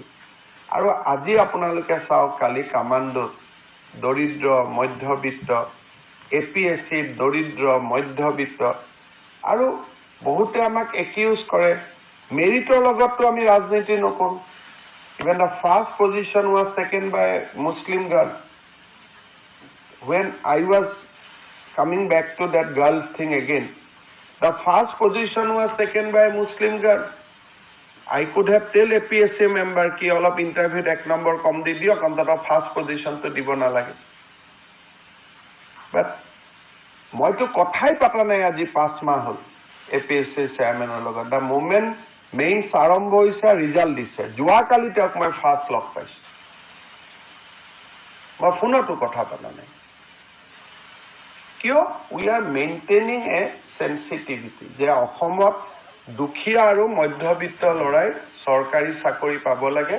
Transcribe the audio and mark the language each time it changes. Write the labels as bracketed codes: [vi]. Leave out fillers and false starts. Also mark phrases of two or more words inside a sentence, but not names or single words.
[as] আৰু আজি আপোনালোকে চাওক, কালি কামাণ্ডোত দৰিদ্ৰ মধ্যবিত্ত, APSCত দৰিদ্ৰ মধ্যবিত্ত, আৰু বহুতে আমাক একিউজ কৰে মেৰিটৰ লগততো আমি ৰাজনীতি নকৰোঁ। [en] even the first position was taken by Muslim girl. When I was coming back to that girl thing again, the first position was taken by a Muslim girl. I could have tell APSC member [as] কি অলপ ইন্টাৰভিউ এক নম্বৰ কম দি দিওক, অন্ততঃ [en] first position [as] তো দিব নালাগে. But মই তো কথাই পাতা নাই আজি 5 মাহ হল APSC চেয়াৰমেনৰ লগত। [en] the moment [as] মেইনছ আৰম্ভ হৈছে, ৰিজাল্ট দিছে, যোৱাকালি তেওঁক মই ফাৰ্ষ্ট লগ পাইছোঁ। মই ফোনতো কথা পতা নাই। কিয়? [en] we are maintaining a sensitivity [as] যে অসমত দুখীয়া আৰু মধ্যবিত্ত ল'ৰাই চৰকাৰী চাকৰি পাব লাগে।